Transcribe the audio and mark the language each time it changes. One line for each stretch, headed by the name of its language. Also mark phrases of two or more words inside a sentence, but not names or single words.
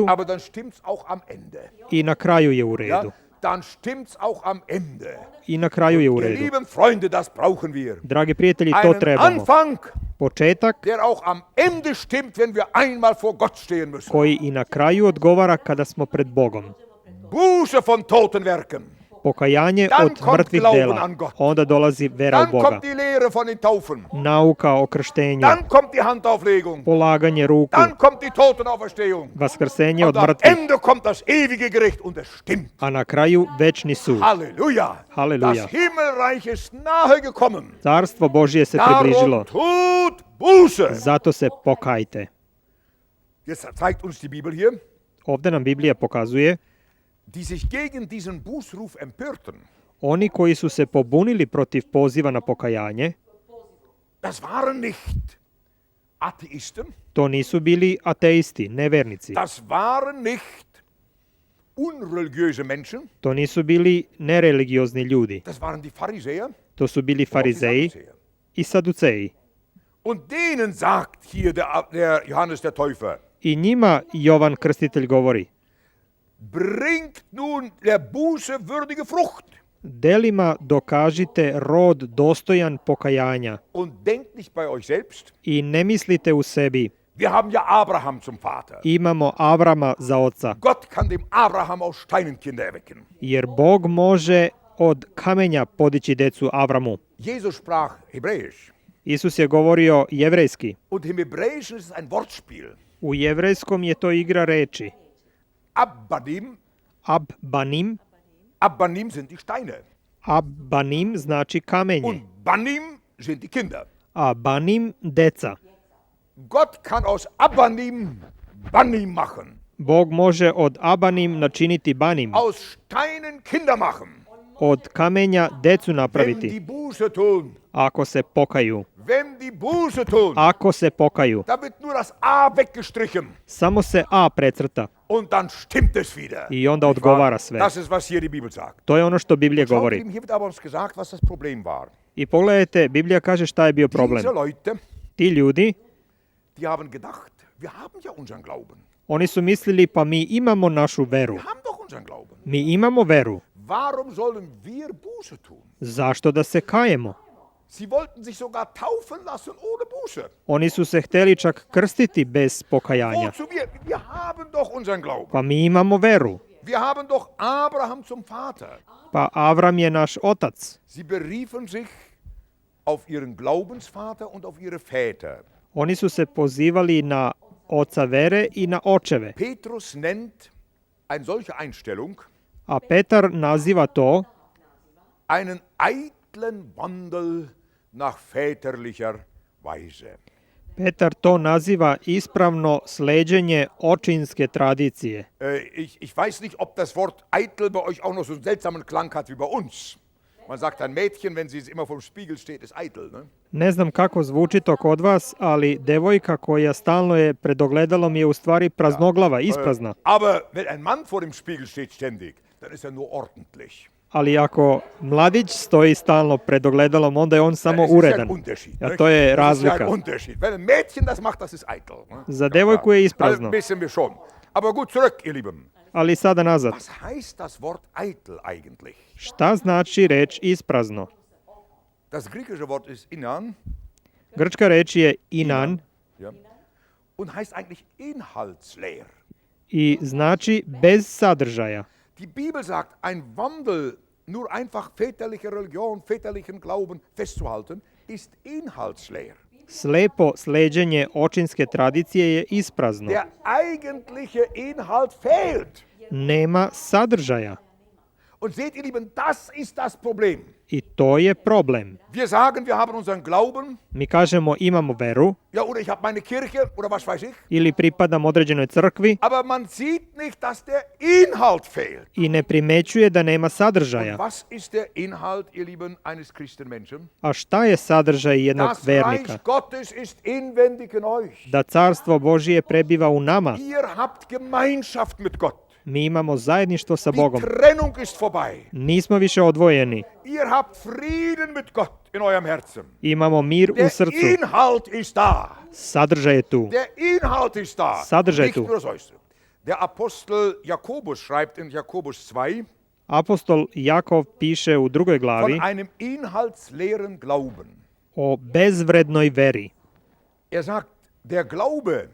German: aber dann stimmt's auch am Ende.
Serbian: i na kraju je u
German: Ja?
Serbian: redu.
German: Dann stimmt's auch am Ende.
Serbian: I na kraju je u
German: Ihr
Serbian: redu.
German: lieben Freunde, das brauchen wir.
Serbian: Dragi prijatelji, to
German: Einen
Serbian: trebamo.
German: Anfang,
Serbian: Početak
German: der auch am Ende stimmt, wenn wir einmal vor Gott stehen müssen.
Serbian: koji i na kraju odgovara kada smo pred Bogom.
German: Buße von toten Werken.
Serbian: Pokajanje
German: Dan
Serbian: od
German: kommt
Serbian: mrtvih
German: Glauben
Serbian: dela.
German: an Gott.
Serbian: Onda dolazi vera u
German: Dann
Serbian: Boga.
German: kommt die Lehre von den Taufen.
Serbian: Nauka o krštenju.
German: Dann kommt die Handauflegung.
Serbian: Polaganje ruku.
German: Dann kommt die Totenauferstehung.
Serbian: Vaskrsenje
German: Und
Serbian: od
German: am
Serbian: mrtvih.
German: Ende kommt das ewige Gericht und es stimmt.
Serbian: A na kraju večni sud.
German: Halleluja.
Serbian: Halleluja.
German: Das Himmelreich ist nahe gekommen.
Serbian: Carstvo Božje se približilo.
German: Darum tut Buße.
Serbian: Zato se pokajte.
German: Jetzt zeigt uns die Bibel hier,
Serbian: Ovdje nam Biblija pokazuje
German: die sich gegen diesen Bußruf empörten.
Serbian: oni koji su se pobunili protiv poziva na pokajanje,
German: Das waren nicht Atheisten.
Serbian: to nisu bili ateisti, nevernici.
German: Das waren nicht unreligiöse Menschen.
Serbian: To nisu bili nereligiozni ljudi.
German: Das waren die Pharisäer.
Serbian: To su bili
German: und auch die
Serbian: farizeji
German: Sadduceer.
Serbian: i saduceji.
German: Und denen sagt hier der Johannes der Täufer,
Serbian: I njima Jovan Krstitelj govori,
German: bringt nun der Buße würdige Frucht
Serbian: delima dokažite rod dostojan pokajanja
German: und denkt nicht bei euch selbst.
Serbian: i ne mislite u sebi,
German: Wir haben ja Abraham zum Vater.
Serbian: imamo Avrama za oca,
German: Gott kann dem Abraham aus Steinen Kinder erwecken.
Serbian: jer Bog može od kamenja podići decu Avramu.
German: Jesus sprach Hebräisch.
Serbian: Isus je govorio jevrejski.
German: Und im Hebräischen ist es ein Wortspiel.
Serbian: U jevrejskom je to igra reči.
German: Abbanim,
Serbian: Abbanim
German: sind die Steine.
Serbian: Abbanim znači kamenje,
German: Und Banim sind die Kinder.
Serbian: a banim deca.
German: Gott kann aus Abanim Banim machen,
Serbian: Bog može od abanim načiniti banim,
German: aus Steinen Kinder machen,
Serbian: od kamenja decu
German: wenn
Serbian: napraviti,
German: die Buße tun.
Serbian: ako se pokaju.
German: Wenn die Buße tun,
Serbian: Ako se pokaju.
German: da wird nur das A weggestrichen
Serbian: Samo se A precrta
German: und dann stimmt es wieder.
Serbian: i onda odgovara sve.
German: Das ist, was hier die Bibel sagt.
Serbian: To je ono što Biblija
German: Schaut, ihr
Serbian: govori.
German: Lieben, hier wird aber uns gesagt, was das Problem war.
Serbian: I pogledajte, Biblija kaže šta je bio problem.
German: Diese Leute,
Serbian: Ti ljudi,
German: die haben gedacht, wir haben ja unseren Glauben.
Serbian: oni su mislili pa mi imamo našu veru.
German: Wir haben doch unseren Glauben.
Serbian: Mi imamo veru.
German: Warum sollen wir Buße tun?
Serbian: Zašto da se kajemo?
German: Sie wollten sich sogar taufen lassen ohne Buße.
Serbian: Oni su se hteli čak krstiti bez pokajanja.
German: Wozu wir? Wir haben doch unseren Glauben.
Serbian: Pa mi imamo veru.
German: Wir haben doch Abraham zum Vater.
Serbian: Pa Avram je naš otac.
German: Sie beriefen sich auf ihren Glaubensvater und auf ihre Väter.
Serbian: Oni su se pozivali na oca vere i na očeve.
German: Petrus nennt eine solche Einstellung
Serbian: A Petar naziva to
German: einen eitlen Wandel nach väterlicher Weise.
Serbian: Petar to naziva ispravno sleđenje očinske tradicije.
German: Ich weiß nicht, ob das Wort eitel bei euch auch noch so einen seltsamen Klang hat wie bei uns. Man sagt ein Mädchen, wenn sie immer vom Spiegel steht, ist eitel. Ne?
Serbian: Ne znam kako zvuči to kod vas, ali devojka koja stalno je pred ogledalom je u stvari praznoglava, isprazna.
German: Aber wenn ein Mann vor dem Spiegel steht ständig, dann ist er nur ordentlich.
Serbian: Ali ako mladić stoji stalno pred ogledalom, onda je on samo
German: Das ist ja ein
Serbian: uredan.
German: Unterschied. Ja, nicht?
Serbian: to je
German: Das ist ja
Serbian: razlika.
German: ein Unterschied. Wenn ein Mädchen das macht, das ist eitel. Ne?
Serbian: Za devojku je
German: Also
Serbian: isprazno.
German: wissen wir schon. Aber gut, zurück, ihr Lieben.
Serbian: Ali sada nazad.
German: Was heißt das Wort eitel eigentlich?
Serbian: Šta znači reč isprazno?
German: Das griechische Wort ist inan,
Serbian: Grčka reč je inan
German: ja, und heißt eigentlich inhaltsleer.
Serbian: i znači bez sadržaja.
German: Die Bibel sagt, ein Wandel, nur einfach väterliche Religion, väterlichen Glauben festzuhalten, ist inhaltsleer.
Serbian: Slepo sleđenje očinske tradicije je isprazno.
German: Der eigentliche Inhalt fehlt.
Serbian: Nema sadržaja.
German: Und seht ihr Lieben, das ist das Problem.
Serbian: I to je problem.
German: Wir sagen, wir haben unseren Glauben,
Serbian: Mi kažemo imamo veru
German: ja, oder ich habe meine Kirche, oder was weiß ich,
Serbian: ili pripadam određenoj crkvi
German: aber man sieht nicht, dass der Inhalt fehlt.
Serbian: i ne primećuje da nema sadržaja.
German: Was ist der Inhalt, ihr Lieben, eines Christenmenschen?
Serbian: A šta je sadržaj jednog
German: Das
Serbian: vernika?
German: Reich Gottes ist inwendig in euch.
Serbian: Da carstvo Božije prebiva u nama.
German: Ihr habt Gemeinschaft mit Gott.
Serbian: Mi imamo zajedništvo sa
German: Die
Serbian: Bogom.
German: Trennung ist vorbei.
Serbian: Nismo više odvojeni.
German: Ihr habt Frieden mit Gott in eurem Herzen.
Serbian: Imamo mir u
German: Der
Serbian: srcu.
German: Inhalt ist da.
Serbian: Sadržaj je tu.
German: Der Inhalt ist da.
Serbian: Sadržaj
German: Nicht
Serbian: tu.
German: nur das Äußere. Der Apostel Jakobus schreibt in Jakobus 2
Serbian: Apostol Jakov piše u 2. glavi
German: von einem inhaltsleeren Glauben.
Serbian: o bezvrednoj veri.
German: Er sagt, der Glaube,